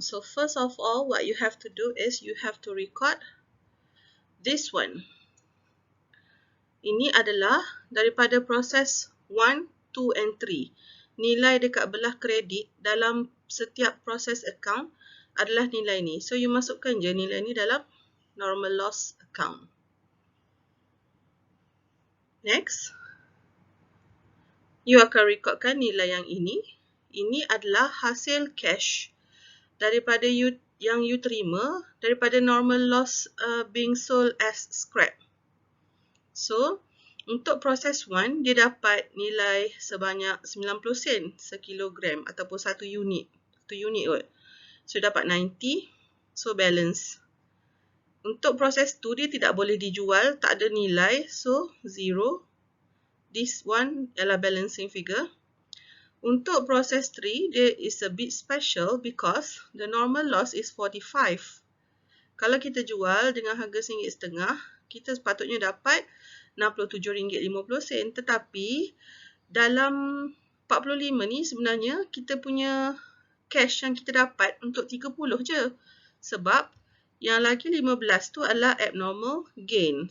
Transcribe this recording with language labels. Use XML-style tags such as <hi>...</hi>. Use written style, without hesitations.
<en>So, first of all, what you have to do is you have to record this one.</en> <ms>Ini adalah daripada proses 1, 2 and 3. Nilai dekat belah kredit dalam setiap proses account adalah nilai ni. So, you masukkan je nilai ni dalam normal loss account. Next, you akan recordkan nilai yang ini. Ini adalah hasil cash daripada yang you terima daripada normal loss being sold as scrap. So, Untuk proses 1, dia dapat nilai sebanyak 90 sen sekilogram ataupun 1 unit. 1 unit kot. So, dapat 90. So, balance. Untuk proses 2, dia tidak boleh dijual, tak ada nilai. So, 0.</ms> <en>This one adalah balancing figure.</en> <ms>Untuk proses 3, dia</ms> <en>is a bit special because the normal loss is 45.</en> <ms>Kalau kita jual dengan harga RM1.50, kita sepatutnya dapat RM67.50. Tetapi dalam 45 ni sebenarnya kita punya cash yang kita dapat untuk 30 je. Sebab yang lagi 15 tu adalah abnormal gain.</ms>